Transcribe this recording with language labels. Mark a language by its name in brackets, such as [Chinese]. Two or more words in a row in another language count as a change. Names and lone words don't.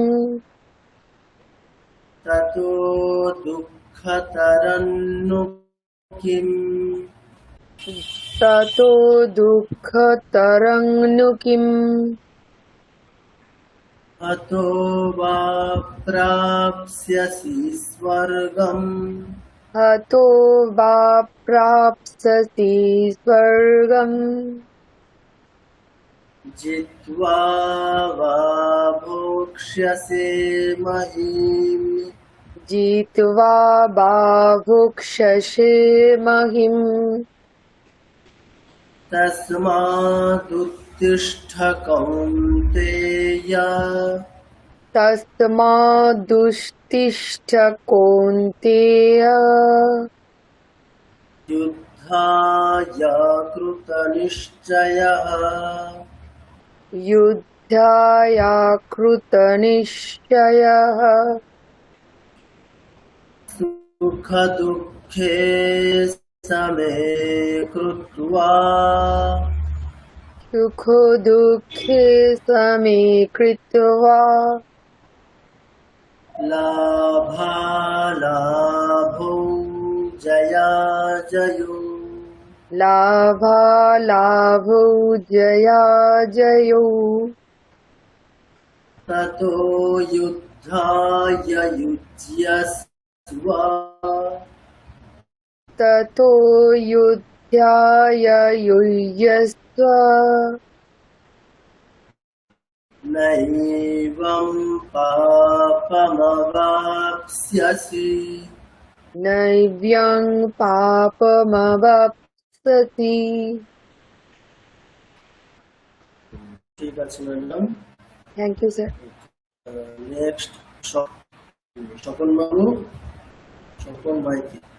[Sanskrit] ततो दुःखतरन्नु किम् ততো দুঃখতরং নু কিম। अतो वा प्राप्स्यसि स्वर्गम् হতো বা প্রাপ্স্যসি স্বর্গম जित्वा वा भोक्ष्यसे महीम् জিত্বা বা ভুক্ষ্যসে মহিম। तस्मादुत्तिष्ठ कौन्तेय তস্মাদুত্তিষ্ঠ কৌন্তেয় युद्धाय कृतनिश्चयः যুদ্ধায় কৃতনিশ্চয়ঃ सुखदुःखे समे कृत्वा সুখ দুঃখে সমে কৃত্বা लाभालाभौ जयाजयो লাভালাভৌ জয়াজয়ৌ ततो युद्धाय युज्यस्व ততো যুদ্ধায় युज्यस्व नैवं पापमवाप्स्यसि নৈব্যং পাপমবাপ্স্যসি। [Bangla] ঠিক আছে ম্যাডাম। [English] thank you sir. [Bangla] নেক্সট স্বপন বাবু, স্বপন মাইতি।